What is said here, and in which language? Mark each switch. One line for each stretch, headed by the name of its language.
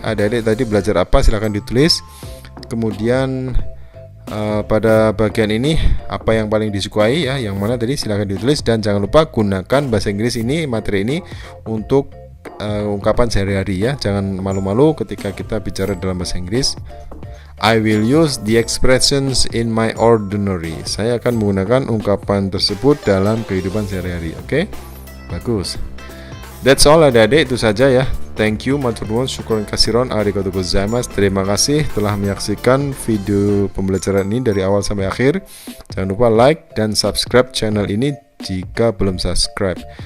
Indonesian: Adik-adik tadi belajar apa? Silakan ditulis. Kemudian pada bagian ini apa yang paling disukai ya, yang mana tadi silakan ditulis, dan jangan lupa gunakan bahasa Inggris ini, materi ini untuk ungkapan sehari-hari ya. Jangan malu-malu ketika kita bicara dalam bahasa Inggris.
English: I will use the expressions in my ordinary.
Indonesian: Saya akan menggunakan ungkapan tersebut dalam kehidupan sehari-hari. Oke? Bagus.
English: That's all
Indonesian: adik-adik, itu saja ya.
English: Thank you,
Javanese: matur nuwun,
Arabic: syukron kasiron,
Japanese: arigatou gozaimasu.
Indonesian: Terima kasih telah menyaksikan video pembelajaran ini dari awal sampai akhir. Jangan lupa like dan subscribe channel ini jika belum subscribe.